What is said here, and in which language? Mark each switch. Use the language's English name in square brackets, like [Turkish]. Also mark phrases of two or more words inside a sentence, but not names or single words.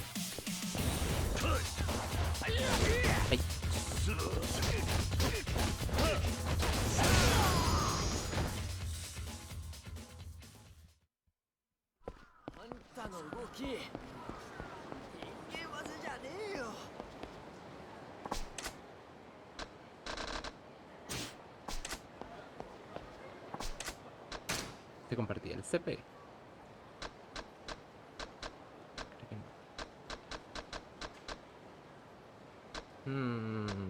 [Spanish] Ay. [Japanese] あんたの動き、人間技じゃねえよ。 [Spanish] Te compartí el CP. Creo que no.